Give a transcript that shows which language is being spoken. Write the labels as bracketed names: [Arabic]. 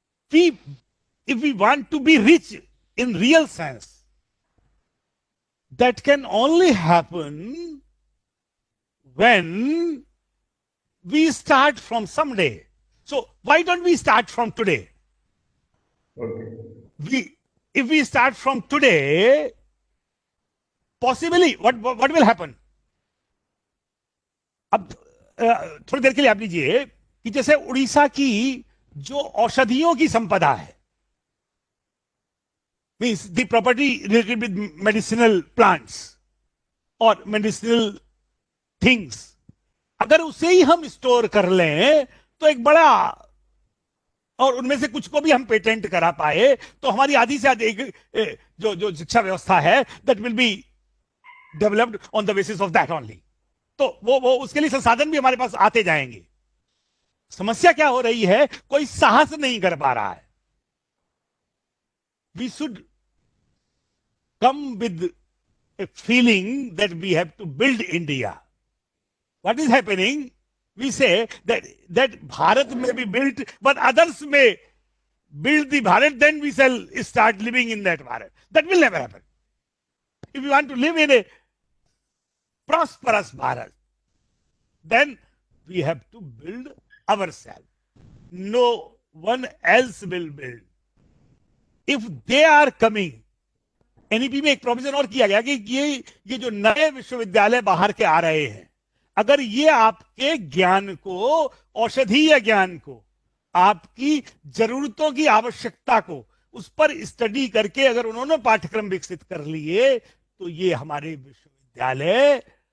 [English] If we want to be rich in real sense, that can only happen when we start from someday. So why don't we start from today? Okay. If we start from today, possibly what will happen? [Hindi] अब थोड़ी देर के लिए आप लीजिए कि जैसे उड़ीसा की जो औषधियों की संपदा है, [English] means the property related with medicinal plants और medicinal things, [Hindi] अगर उसे ही हम स्टोर कर लें तो एक बड़ा, और उनमें से कुछ को भी हम पेटेंट करा पाए तो हमारी आधी से अधिक जो शिक्षा व्यवस्था है [English] That will be developed on the basis of that only. [Hindi] तो वो उसके लिए संसाधन भी हमारे पास आते जाएंगे. समस्या क्या हो रही है, कोई साहस नहीं कर पा रहा है. [English] We should come with a feeling that we have to build India. What is happening? We say that Bharat may be built, but others may build the Bharat, then we shall start living in that Bharat. That will never happen. If we want to live in a prosperous Bharat, then we have to build ourselves. No one else will build. If they are coming, [Hindi] NEP में एक provision और किया गया कि ये जो नए विश्वविद्यालय बाहर के आ रहे हैं, अगर ये आपके ज्ञान को, औषधीय ज्ञान को, आपकी जरूरतों की आवश्यकता को, उस पर स्टडी करके अगर उन्होंने पाठ्यक्रम विकसित कर लिए, तो ये हमारे विश्वविद्यालय